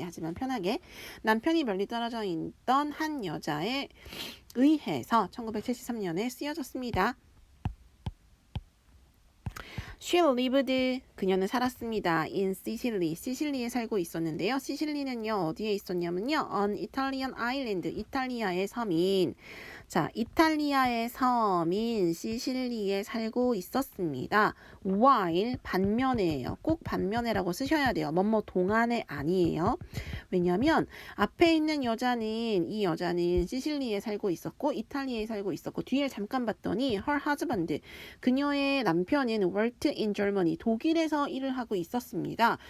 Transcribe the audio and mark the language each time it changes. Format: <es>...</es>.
<ko>하지만 편하게 남편이 멀리 떨어져 있던 한 여자에 의해서 1973년에 쓰여졌습니다.</ko> <en>She lived,</en> <ko>그녀는 살았습니다.</ko> <en>In Sicily,</en> <ko>시실리에 살고 있었는데요. 시실리는요, 어디에 있었냐면요.</ko> <en>On Italian island,</en> <ko>이탈리아의 섬인. 자, 이탈리아의 섬인 시실리에 살고 있었습니다. while, 반면에예요. 꼭 반면에라고 쓰셔야 돼요. 뭐뭐 동안에 아니에요. 왜냐면 앞에 있는 이 여자는 시실리에 살고 있었고 이탈리아에 살고 있었고 뒤에 잠깐 봤더니</ko> <en>her husband,</en> <ko>그녀의 남편은</ko> <en>worked in Germany,</en> <ko>독일에서 일을 하고 있었습니다.</ko>